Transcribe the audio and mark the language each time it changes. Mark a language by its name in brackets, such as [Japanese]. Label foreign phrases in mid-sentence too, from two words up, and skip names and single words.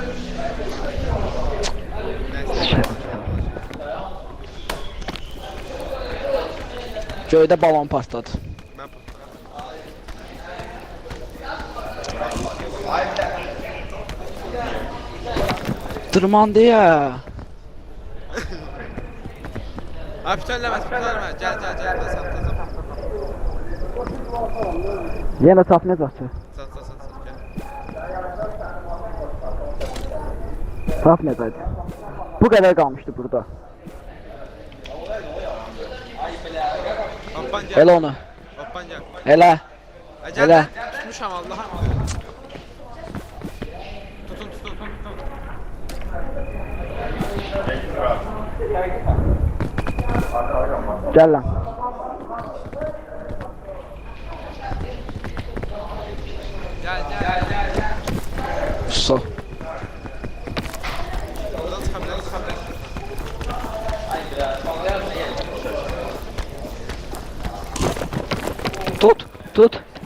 [Azerbaijani] Göydə balon partladı. [Turkish] Ben Dırmandı ya. Abi söyleme. Gel. Sat. [Azerbaijani] Yenə tapmayacaqdı. [Turkish] Sat. Gel. [Azerbaijani] Tapmayacaqdı. Bu qədər qalmışdı burada. [Turkish] Hoppan gel. [Azerbaijani] Elə onu. [Turkish] Hoppan gel. [Azerbaijani] Elə. [Turkish] Gel. [Azerbaijani] Elə. Tutmuşam Allah'ım. Tutun. Gəl lan. [Turkish] Gel. So. Buradan çıkabiliriz. Tut.